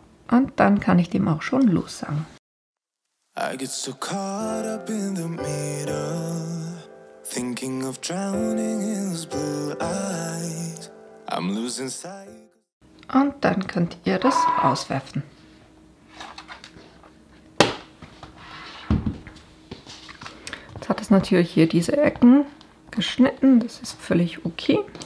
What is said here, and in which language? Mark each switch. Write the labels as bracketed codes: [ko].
[de] Und dann kann ich dem auch schon los sagen. [en] I get so caught up in the middle, thinking of drowning in those blue eyes. I'm losing sight. [de] Und dann könnt ihr das auswerfen. Jetzt hat es natürlich hier diese Ecken geschnitten, das ist völlig okay.